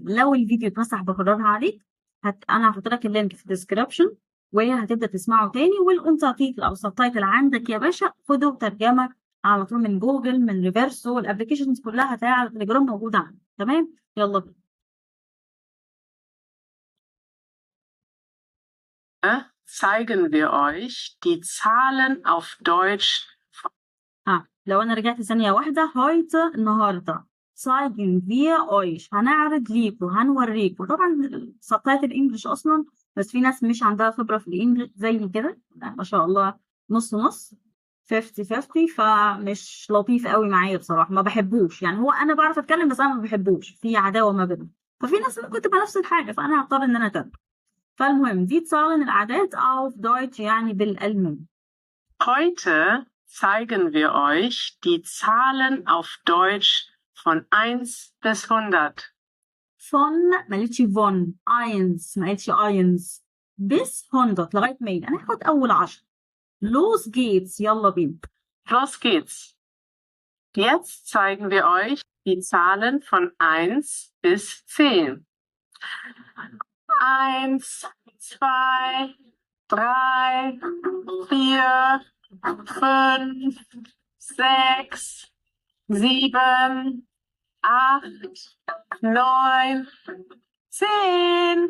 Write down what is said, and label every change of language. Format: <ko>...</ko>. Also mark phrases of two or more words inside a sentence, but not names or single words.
<ar>لو الفيديو اتمسح بكررها عليك أنا هحط لك اللينك في الديسكربشن وهتبدأ تسمعه تاني. والأنترتيتل أو السبتايتل عندك يا باشا، خده ترجمة على طول من جوجل، من ريفرسو، الأبلكيشنز كلها هتلاقيها على التليجرام موجودة عندك. تمام. يلا بينا.</ar> <de>zeigen wir euch die Zahlen auf Deutsch.</de> <ar>لو أنا رجعت ثانية واحدة heute النهاردة</ar> <de>zeigen wir euch</de> <ar>هنعرض ليكوا هنوريكوا. طبعا السبتايتل الإنجليش أصلا، بس في ناس مش عندها خبرة في الإنجليش زي كده ما شاء الله، نص نص 50-50، فمش لطيف قوي معايا بصراحة، ما بحبوش. يعني هو أنا بعرف أتكلم بس أنا ما بحبوش، في عداوة ما بينهم. ففي ناس ممكن تبقى نفس الحاجة، فأنا هضطر إن أنا أترجم. فالمهم دي Zahlen الأعداد</ar> <de>auf Deutsch</de> <ar>يعني بالألماني.</ar> <de>Heute zeigen wir euch die Zahlen auf Deutsch von 1 bis 100.</de> <ar>Von ما قالتش von 1 ما قالتش 1 bis 100 لغاية 100. هناخد أول 10.</ar> <de>Los geht's،</de> <ar>يلا بينا.</ar> <de>Los geht's. Jetzt zeigen wir euch die Zahlen von 1 bis 10. 1, 2, 3, 4, 5, 6, 7, 8, 9, 10.</de>